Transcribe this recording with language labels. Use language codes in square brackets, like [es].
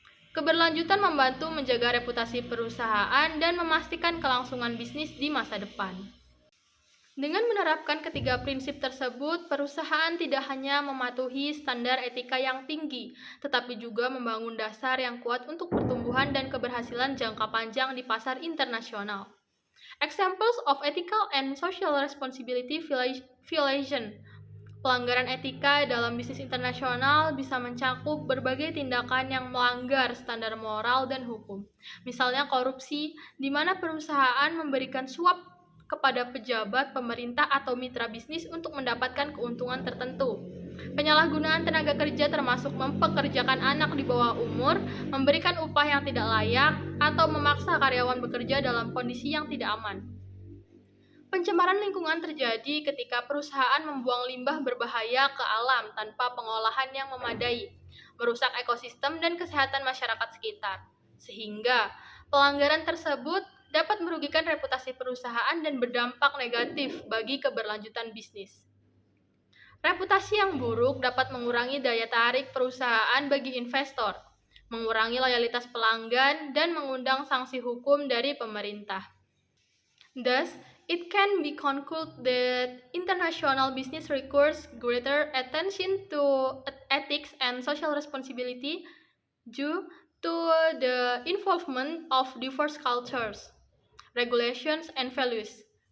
[id] Keberlanjutan membantu menjaga reputasi perusahaan dan memastikan kelangsungan bisnis di masa depan. Dengan menerapkan ketiga prinsip tersebut, perusahaan tidak hanya mematuhi standar etika yang tinggi, tetapi juga membangun dasar yang kuat untuk pertumbuhan dan keberhasilan jangka panjang di pasar internasional. [en] Examples of ethical and social responsibility violation. [id] Pelanggaran etika dalam bisnis internasional bisa mencakup berbagai tindakan yang melanggar standar moral dan hukum. Misalnya korupsi, di mana perusahaan memberikan suap kepada pejabat, pemerintah, atau mitra bisnis untuk mendapatkan keuntungan tertentu. Penyalahgunaan tenaga kerja termasuk mempekerjakan anak di bawah umur, memberikan upah yang tidak layak, atau memaksa karyawan bekerja dalam kondisi yang tidak aman. Pencemaran lingkungan terjadi ketika perusahaan membuang limbah berbahaya ke alam tanpa pengolahan yang memadai, merusak ekosistem dan kesehatan masyarakat sekitar. Sehingga pelanggaran tersebut dapat merugikan reputasi perusahaan dan berdampak negatif bagi keberlanjutan bisnis. Reputasi yang buruk dapat mengurangi daya tarik perusahaan bagi investor, mengurangi loyalitas pelanggan, dan mengundang sanksi hukum dari pemerintah. Thus, [en] It can be concluded that international business requires greater attention to ethics and social responsibility due to the involvement of diverse cultures, regulations, and values.